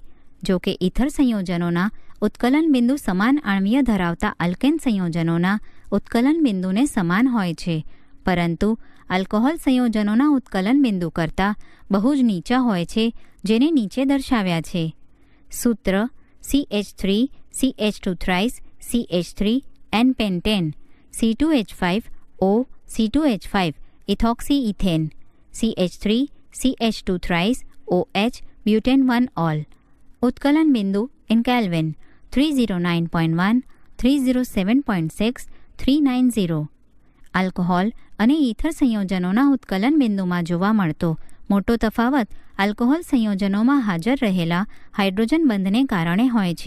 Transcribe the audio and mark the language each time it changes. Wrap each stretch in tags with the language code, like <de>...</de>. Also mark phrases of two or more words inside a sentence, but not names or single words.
<gu>જો કે ઇથર સંયોજનોના ઉત્કલન બિંદુ સમાન આણ્વીય ધરાવતા આલ્કેન સંયોજનોના ઉત્કલન બિંદુને સમાન હોય છે, પરંતુ આલ્કોહોલ સંયોજનોના ઉત્કલન બિંદુ કરતાં બહુ જ નીચા હોય છે, જેને નીચે દર્શાવ્યા છે.</gu> <en>સૂત્ર CH3 CH2 thrice CH3 N-pentane C2H5 O C2H5 ethoxy ethane CH3 CH2 thrice OH butane 1 all.</en> <gu>ઉત્કલન બિંદુ</gu> <en>in Kelvin</en> <gu>309.1 307.6 390. આલ્કોહોલ અને ઇથર સંયોજનોના ઉત્કલન બિંદુમાં જોવા મળતો મોટો તફાવત આલ્કોહોલ સંયોજનોમાં હાજર રહેલા હાઇડ્રોજન બંધને કારણે હોય છે.</gu>